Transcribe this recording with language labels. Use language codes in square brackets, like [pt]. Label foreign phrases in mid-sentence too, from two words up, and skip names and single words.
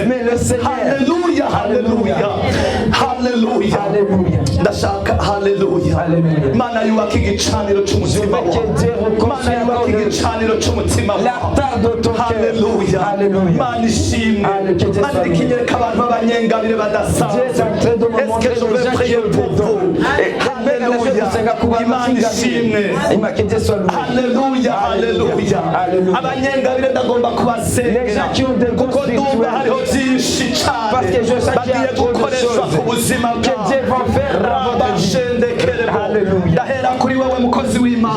[rw] Haleluya, haleluya. Haleluya. Ndashaka haleluya. Imana yubaka igicaniro cy'umutima wawe. Imana yubaka igicaniro cy'umutima wawe. Haleluya. Imana ishimwe. Imana ikinyereka abantu b'abanyengabire badasanzwe. [fr] Est-ce que je vais prier pour vous? [rw] Haleluya. Imana ishimwe. Haleluya, haleluya. Abanyengabire ndagomba kubasengera kuko ndumva hariho byinshi cyane bagiye gukoreshwa ku buzima bwawe. Ndahera kuri wowe mukozi w'Imana.